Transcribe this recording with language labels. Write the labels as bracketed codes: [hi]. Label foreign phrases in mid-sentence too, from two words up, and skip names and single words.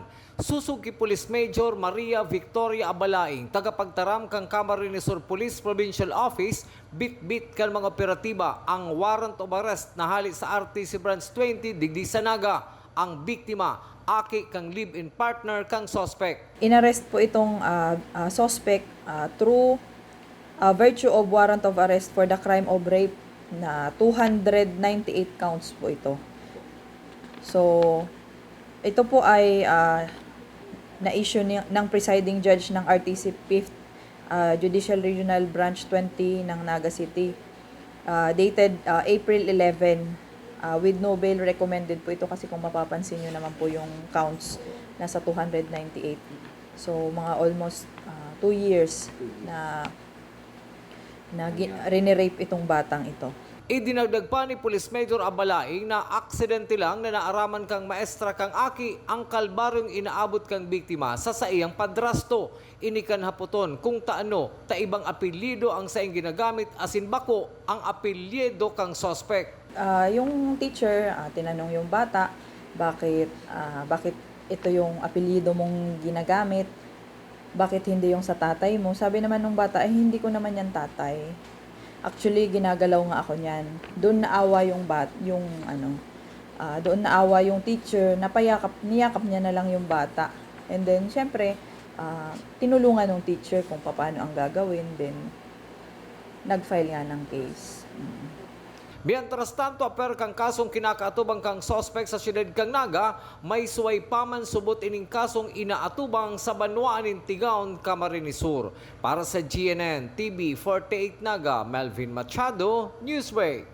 [bik] Susugi Police Major Maria Victoria Abalaing, tagapagtaram kang Camarines Sur Police Provincial Office, bit-bit kan mga operatiba ang [en] warrant of arrest [bik] na hali sa RTC Branch 20 digdi sa Naga. Ang biktima, aki kang [en] live-in partner [bik] kang suspect. [tl] Inarrest po itong suspect [en] through virtue of warrant of arrest for the crime of rape [tl] na 298 counts po ito. So, ito po ay na-issue ng [en] presiding judge [tl] ng RTC 5th Judicial Regional Branch 20 ng Naga City. [en] Dated April 11 with no bail recommended [tl] po ito kasi kung mapapansin nyo naman po yung counts nasa 298. So mga [en] almost 2 years [tl] na rinirape itong batang ito. [bik] Idinagdag pa ni Police Major Abalaing na aksidente lang na naaraman kang maestra kang aki ang kalbaryong inaabot kang biktima sa saiyang padrasto. Inikan haputon kung taano ta ibang apelyido ang saing ginagamit asin bako ang apelyido kang suspect. [tl] Yung teacher, tinanong yung bata, bakit ito yung apelyido mong ginagamit? Bakit hindi yung sa tatay mo? Sabi naman ng bata, hindi ko naman yan tatay. Actually, ginagalaw nga ako niyan. Doon naawa doon naawa yung teacher, niyakap niya na lang yung bata. [en] And then, [tl] syempre, tinulungan ng teacher kung paano ang gagawin. Then, nag-file nga ng case. [es] Mientras tanto, [bik] aper kang kasong kinakaatubang kang suspect sa siyudad kang Naga, may suway paman subot ining kasong inaatubang sa banwaan in Tigaon, Camarines Sur. Para sa GNN TV 48 Naga, Melvin Machado, Newsway.